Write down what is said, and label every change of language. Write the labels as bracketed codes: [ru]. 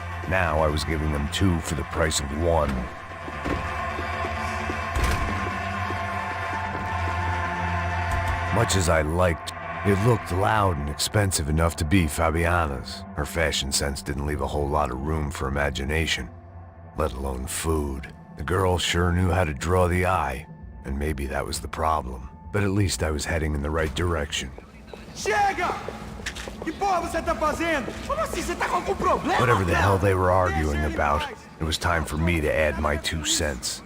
[en] Now I was giving them 2 for the price of 1. Much as I liked, it looked loud and expensive enough to be Fabiana's. Her fashion sense didn't leave a whole lot of room for imagination, let alone food. The girl sure knew how to draw the eye, and maybe that was the problem. But at least I was heading in the right direction. [pt] Chega! Que porra você tá fazendo? Como assim? Você tá com algum problema? [en] Whatever the hell they were arguing about, it was time for me to add my 2 cents.